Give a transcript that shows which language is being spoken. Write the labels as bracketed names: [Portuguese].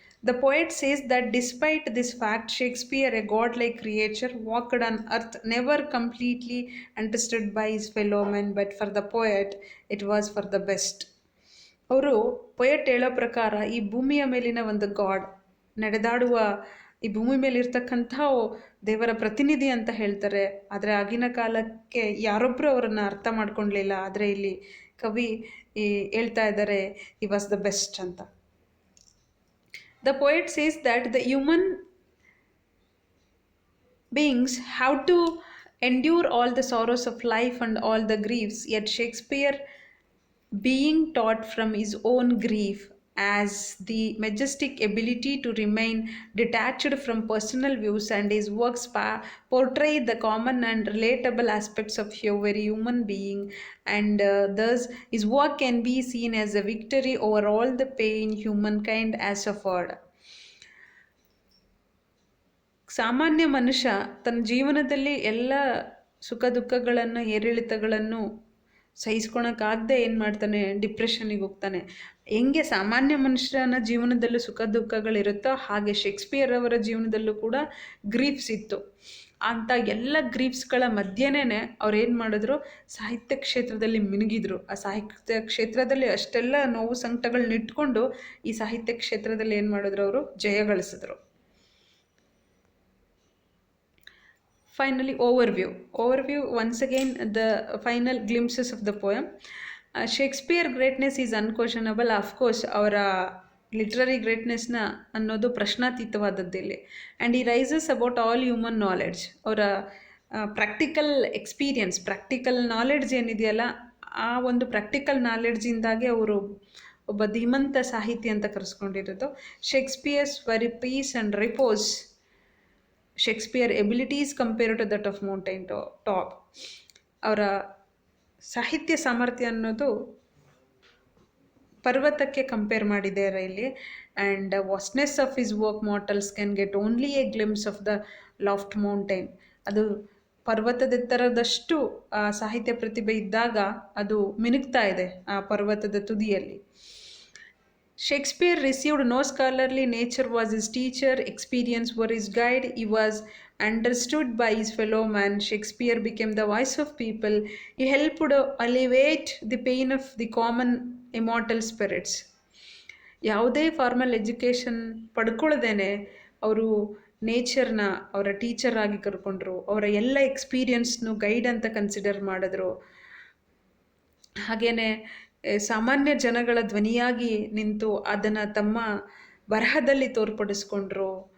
[English] The poet says that despite this fact, Shakespeare, a godlike creature, walked on earth, never completely understood by his fellow men, but for the poet, it was for the best. [Kannada] ಅವರು poet ಹೇಳೋ ಪ್ರಕಾರ ಈ ಭೂಮಿಯ ಮೇಲಿನ ಒಂದು god, ನಡೆದಾಡುವ ಈ ಭೂಮಿ ಮೇಲಿರ್ತಕ್ಕಂಥ ದೇವರ ಪ್ರತಿನಿಧಿ ಅಂತ ಹೇಳ್ತಾರೆ. ಆದರೆ ಆಗಿನ ಕಾಲಕ್ಕೆ ಯಾರೊಬ್ಬರು ಅವರನ್ನು ಅರ್ಥ ಮಾಡ್ಕೊಳ್ಲಿಲ್ಲ. ಆದರೆ ಇಲ್ಲಿ ಕವಿ ಹೇಳ್ತಾ ಇದ್ದಾರೆ, [English] he was the best [Kannada] ಅಂತ. [English] The poet says that the human beings have to endure all the sorrows of life and all the griefs, yet Shakespeare, being taught from his own grief, as the majestic ability to remain detached from personal views, and his works portray the common and relatable aspects of every human being, and thus his work can be seen as a victory over all the pain humankind has suffered. [Kannada] ಸಾಮಾನ್ಯ ಮನುಷ್ಯ ತನ್ನ ಜೀವನದಲ್ಲಿ ಎಲ್ಲ ಸುಖ ದುಃಖಗಳನ್ನು, ಏರಿಳಿತಗಳನ್ನು ಸಹಿಸ್ಕೊಳಕ್ಕಾಗದೆ ಏನು ಮಾಡ್ತಾನೆ, ಡಿಪ್ರೆಷನ್ನಿಗೆ ಹೋಗ್ತಾನೆ. ಹೆಂಗೆ ಸಾಮಾನ್ಯ ಮನುಷ್ಯನ ಜೀವನದಲ್ಲೂ ಸುಖ ದುಃಖಗಳಿರುತ್ತೋ ಹಾಗೆ ಶೇಕ್ಸ್ಪಿಯರ್ ಅವರ ಜೀವನದಲ್ಲೂ ಕೂಡ ಗ್ರೀಫ್ಸ್ ಇತ್ತು. ಅಂಥ ಎಲ್ಲ ಗ್ರೀಫ್ಸ್ಗಳ ಮಧ್ಯೆನೇ ಅವ್ರು ಏನು ಮಾಡಿದ್ರು, ಸಾಹಿತ್ಯ ಕ್ಷೇತ್ರದಲ್ಲಿ ಮಿನುಗಿದ್ರು. ಆ ಸಾಹಿತ್ಯ ಕ್ಷೇತ್ರದಲ್ಲಿ ಅಷ್ಟೆಲ್ಲ ನೋವು ಸಂಕಟಗಳನ್ನ ಇಟ್ಕೊಂಡು ಈ ಸಾಹಿತ್ಯ ಕ್ಷೇತ್ರದಲ್ಲಿ ಏನು ಮಾಡಿದ್ರು, ಅವರು ಜಯ ಗಳಿಸಿದ್ರು. [English] Finally, overview. Once again, the final glimpses of the poem. Shakespeare greatness is unquestionable. Of course, [Kannada] ಅವರ ಲಿಟ್ರರಿ ಗ್ರೇಟ್ನೆಸ್ನ ಅನ್ನೋದು ಪ್ರಶ್ನಾತೀತವಾದದ್ದಿಲ್ಲಿ. [English] And he rises about all human knowledge. [Kannada] ಅವರ ಪ್ರಾಕ್ಟಿಕಲ್ ಎಕ್ಸ್ಪೀರಿಯನ್ಸ್, ಪ್ರಾಕ್ಟಿಕಲ್ ನಾಲೆಡ್ಜ್ ಏನಿದೆಯಲ್ಲ, ಆ ಒಂದು ಪ್ರಾಕ್ಟಿಕಲ್ ನಾಲೆಡ್ಜಿಂದಾಗೆ ಅವರು ಒಬ್ಬ ಧೀಮಂತ ಸಾಹಿತಿ ಅಂತ ಕರೆಸ್ಕೊಂಡಿರೋದು. [English] Shakespeare's very peace and repose. Shakespeare abilities compare to that of mountain top. [Kannada] ಅವರ ಸಾಹಿತ್ಯ ಸಾಮರ್ಥ್ಯ ಅನ್ನೋದು ಪರ್ವತಕ್ಕೆ ಕಂಪೇರ್ ಮಾಡಿದ್ದಾರೆ ಇಲ್ಲಿ. [English] And vastness of his work mortals can get only a glimpse of the loft mountain. [Kannada] ಅದು ಪರ್ವತದೆತ್ತರದಷ್ಟು ಆ ಸಾಹಿತ್ಯ ಪ್ರತಿಭೆ ಇದ್ದಾಗ ಅದು ಮಿನುಗ್ತಾ ಇದೆ ಆ ಪರ್ವತದ ತುದಿಯಲ್ಲಿ. [English] Shakespeare received no scholarly. Nature was his teacher, experience were his guide. He was understood by his fellow man. Shakespeare became the voice of people. He helped alleviate the pain of the common immortal spirits. [Kannada] ಯಾವುದೇ formal education ಪಡ್ಕೊಳ್ಳದೇನೆ ಅವರು ನೇಚರ್ನ ಅವರ teacher ಆಗಿ ಕರ್ಕೊಂಡ್ರು. ಅವರ ಎಲ್ಲ ಎಕ್ಸ್ಪೀರಿಯನ್ಸ್ನು guide ಅಂತ consider ಮಾಡಿದ್ರು. ಹಾಗೆಯೇ ಸಾಮಾನ್ಯ ಜನಗಳ ಧ್ವನಿಯಾಗಿ ನಿಂತು ಅದನ್ನು ತಮ್ಮ ಬರಹದಲ್ಲಿ ತೋರ್ಪಡಿಸ್ಕೊಂಡ್ರು.